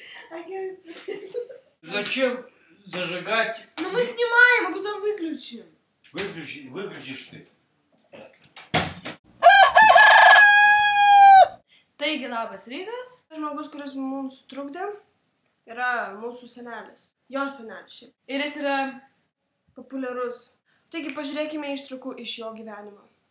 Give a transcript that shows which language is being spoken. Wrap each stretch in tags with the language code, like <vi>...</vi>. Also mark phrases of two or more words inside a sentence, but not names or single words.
<ru>Зачем зажигать? Ну мы снимаем, а потом выключим. Выключишь ты.</ru> <lt>Taigi, labas rytas. Žmogus, kuris mums trukdė, yra mūsų senelis. Jo senelis šiaip. Ir jis yra Populiarus. Taigi pažiūrėkime ištraukų iš jo gyvenimo.</lt>